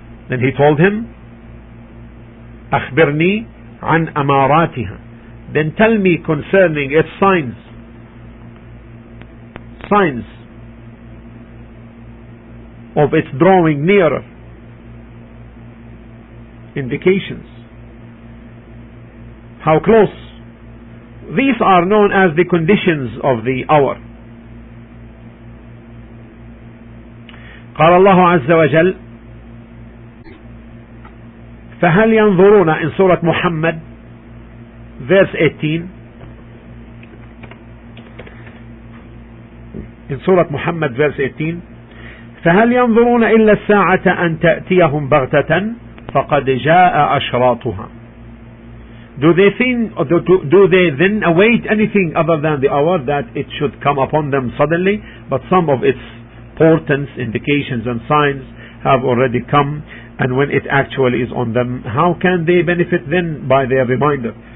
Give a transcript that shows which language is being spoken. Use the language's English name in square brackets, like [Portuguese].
[English] Then he told him [Arabic] أخبرني عن أماراتها, [English] then tell me concerning its signs of its drawing nearer, indications, how close. These are known as the conditions of the hour. [Arabic] قال الله عز وجل فهل ينظرون, [English] in Surah Muhammad verse 18, [Arabic] in Surah Muhammad verse 18, فهل ينظرون إلا الساعة أن تأتيهم بغتة فقد جاء أشراطها. [English] Do they then await anything other than the hour, that it should come upon them suddenly? But some of its portents, indications and signs have already come, and when it actually is on them, how can they benefit then by their reminder?